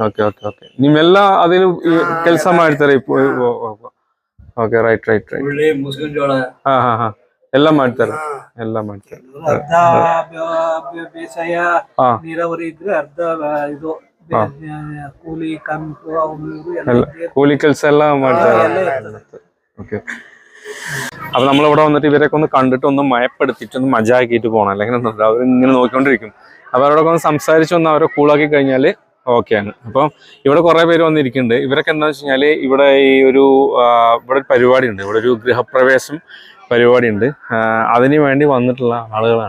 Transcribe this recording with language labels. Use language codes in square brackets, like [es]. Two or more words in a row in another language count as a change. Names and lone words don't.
[en] ok ok ok [kn] ನಿಮ್ಮೆಲ್ಲ ಅದೇನು ಕೆಲಸ ಮಾಡ್ತಾರೆ [en] okay right right right [kn] ಉಳ್ಳಿ ಮುಸ್ಕಿನ ಜೋಳ ಹಾ ಹಾ ಹಾ ಎಲ್ಲ ಮಾಡ್ತಾರೆ ಎಲ್ಲ ಮಾಡ್ತಾರೆ ಅರ್ಧ ಬೇಸಾಯ ಹಾ ನೀರಾವರಿ ಇದ್ರೆ ಅರ್ಧ ಇದು ಕೂಲಿ ಕಂಪು ಅವ್ರು ಎಲ್ಲ ಕೂಲಿ ಕೆಲಸ ಎಲ್ಲ ಮಾಡ್ತಾರೆ [ml] ഓക്കെ അപ്പൊ നമ്മളിവിടെ വന്നിട്ട് ഇവരൊക്കെ ഒന്ന് കണ്ടിട്ട് ഒന്ന് മയപ്പെടുത്തിയിട്ട് ഒന്ന് മജാക്കിയിട്ട് പോകണം അല്ലെങ്കിൽ അവരിങ്ങനെ നോക്കിക്കൊണ്ടിരിക്കും അപ്പൊ അവരോടൊക്കെ ഒന്ന് സംസാരിച്ച് ഒന്ന് അവരെ കൂളാക്കി കഴിഞ്ഞാൽ ഓക്കെയാണ്. അപ്പം ഇവിടെ കുറെ പേര് വന്നിരിക്കുന്നുണ്ട്. ഇവരൊക്കെ എന്താ വെച്ച് കഴിഞ്ഞാല് ഇവിടെ ഈ ഒരു ഇവിടെ ഒരു പരിപാടി ഉണ്ട്, ഇവിടെ ഒരു ഗൃഹപ്രവേശം പരിപാടി ഉണ്ട്, അതിന് വേണ്ടി വന്നിട്ടുള്ള ആളുകളാണ്.